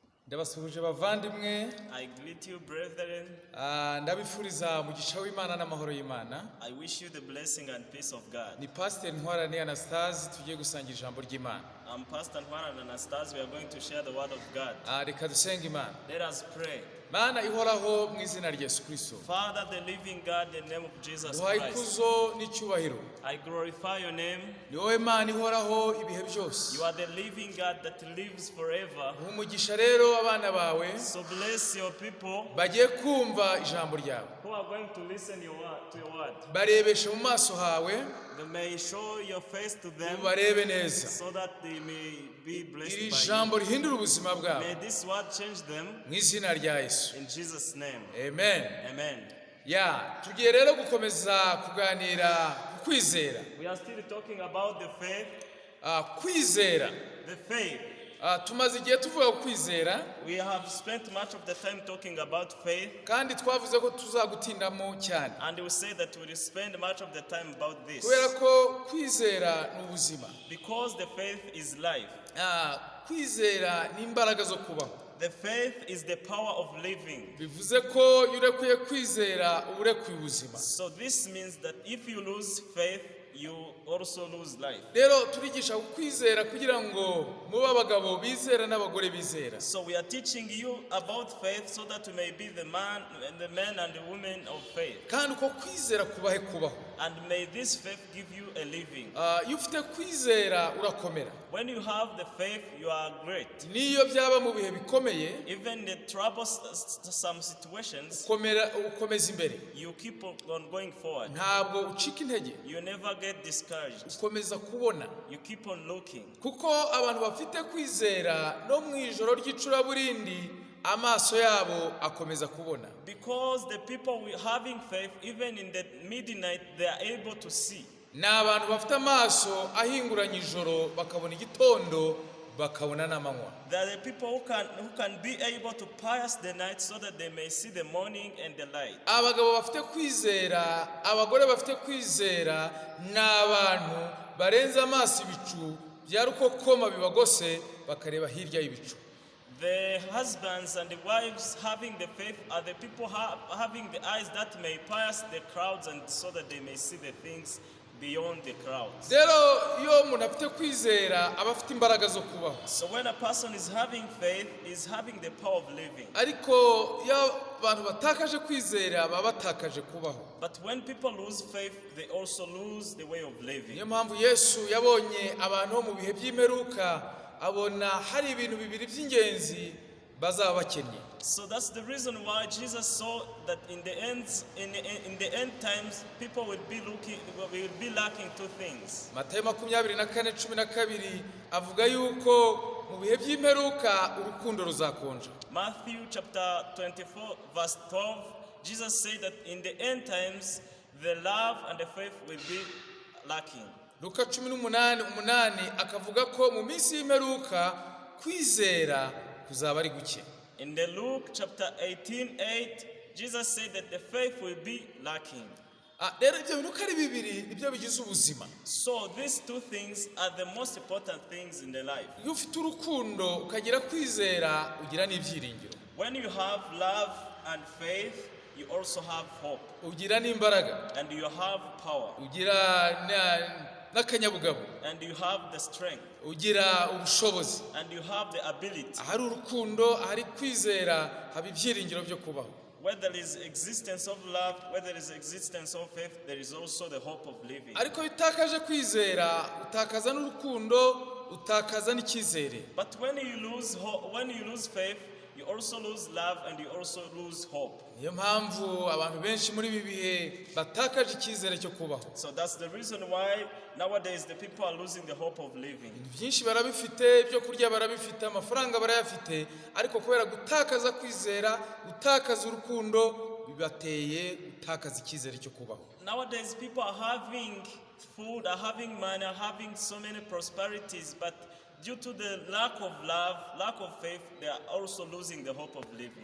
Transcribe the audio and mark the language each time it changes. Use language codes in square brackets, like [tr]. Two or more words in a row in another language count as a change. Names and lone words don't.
[rw] Ndabasuhuje bavandimwe. [en] I greet you, brethren. [rw] Ndabifuriza mugisha w'Imana n'amahoro y'Imana. [en] I wish you the blessing and peace of God. [rw] Ni Pastor Ntwarane Anastase tugiye gusangira ijambo ry'Imana. [en] I'm Pastor Ntwarane Anastase. We are going to share the word of God. [rw] Reka dusenge Imana. [en] Let us pray. [rw] Mana ihoraho mu izina rya Yesu Kristo. [en] Father, the living God, in the name of Jesus [rw] Duhaye [en] Christ, [rw] ikuzo n'icyubahiro. [en] I glorify your name. [rw] Ni wowe Mana ihoraho ibihe byose. [en] You are the living God that lives forever. [rw] Umugisha rero abana bawe [en] So bless your people [rw] bagiye kumva ijambo ryawe. [en] who are going to listen to your word. [rw] Barebeshe mu maso hawe, [en] They may show your face to them [rw] ubarebe neza. [en] so that they may be blessed [rw] Iri [en] by [rw] jambo rihindura ubuzima [en] you. [rw] bwabo. [en] May this word change them [rw] Mu izina rya Yesu. [en] in Jesus' name. [rw] Amen. [en] Amen. [rw] Tugiye rero gukomeza kuganira ku kwizera. [en] We are still talking about the faith. [rw] Kwizera. [en] The faith. [rw] Tumaze igihe tuvuga ku kwizera, [en] We have spent much of the time talking about faith, [rw] kandi twavuze ko tuzagutindamo cyane. [en] and we say that we will spend much of the time about this. [rw] Kubera ko kwizera ni ubuzima. [en] Because the faith is life. [rw] Kwizera ni imbaraga zo kubaho. [en] The faith is the power of living. [rw] Bivuze ko iyo urekuye kwizera uba urekuye ubuzima. [en] So this means that if you lose faith, you also lose life. [rw] Rero turigisha kwizera kugira ngo mube abagabo bizera n'abagore bizera. [en] So we are teaching you about faith so that you may be the men and the women of faith. [rw] Kandi uko kwizera kubahe kubaho. [en] And may this faith give you a living. [rw] Iyo ufite kwizera urakomera. [en] When you have the faith, you are great. [rw] Niyo byaba mu bihe bikomeye, [en] Even the troublesome situations, [rw] ukomeza imbere. [en] you keep on going forward. [rw] Ntabwo ucika intege. [en] You never get discouraged. [rw] Ukomeza kubona. [en] You keep on looking. [rw] Kuko abantu bafite kwizera no mu ijoro ry'icuraburindi amaso yabo akomeza kubona. [en] Because the people having faith, even in the midnight, they are able to see. [rw] Ni abantu bafite amaso ahinguranye ijoro bakabona igitondo bakabona n'amanywa. [en] They are the people who can be able to pass the night so that they may see the morning and the light. [rw] Abagabo bafite kwizera, abagore bafite kwizera ni abantu barenza amaso ibicu bya rukokoma bibagose bakareba hirya y'ibicu. [en] The husbands and the wives having the faith are the people having the eyes that may pass the crowds and so that they may see the things beyond the crowds. [rw] Rero iyo umuntu afite kwizera aba afite imbaraga zo kubaho. [en] So when a person is having faith, is having the power of living. [rw] Ariko iyo abantu batakaje kwizera baba batakaje kubaho. [en] But when people lose faith, they also lose the way of living. [rw] Niyo mpamvu Yesu yabonye abantu bo mu bihe by'imperuka abona hari ibintu bibiri by'ingenzi bazaba bakennye. [en] So that's the reason why Jesus saw that in the end times people will be lacking two things. [rw] Matayo 24:12 avuga yuko mu bihe by'imperuka urukundo ruzakonja. [en] Matthew chapter 24 verse 12, Jesus said that in the end times the love and the faith will be lacking. [rw] Luka 18:8 akavuga ko mu minsi y'imperuka kwizera kuzaba ari guke. [en] In the Luke chapter 18:8, Jesus said that the faith will be lacking. [rw] Rero ibyo bintu ko ari bibiri nibyo bigize ubuzima. [en] So these two things are the most important things in the life. [rw] Iyo ufite urukundo ukagira kwizera ugira n'ibyiringiro. [en] When you have love and faith, you also have hope. [rw] Ugira n'imbaraga. [en] And you have power. [rw] Ugira n'akanyabugabo. [en] And you have the strength. [rw] Ugira ubushobozi. [en] And you have the ability. [rw] Ahari urukundo, ahari kwizera, haba ibyiringiro byo kubaho. [en] Where there is existence of love, where there is existence of faith, there is also the hope of living. [rw] Ariko utakaje kwizera, utakaza n'urukundo, utakaza n'icyizere. [en] But when you lose faith, you also lose love and you also lose hope. [rw] Niyo mpamvu abantu benshi muri ibi bihe batakaje icyizere cyo kubaho. [en] So that's the reason why nowadays the people are losing the hope of living. [rw] Byinshi barabifite, ibyo kurya barabifite, amafaranga barayafite, ariko kubera gutakaza kwizera, gutakaza urukundo bibateye gutakaza icyizere cyo kubaho. [en] Nowadays people are having food, are having money, are having so many prosperities, but due to the lack of love, lack of faith, they are also losing the hope of living.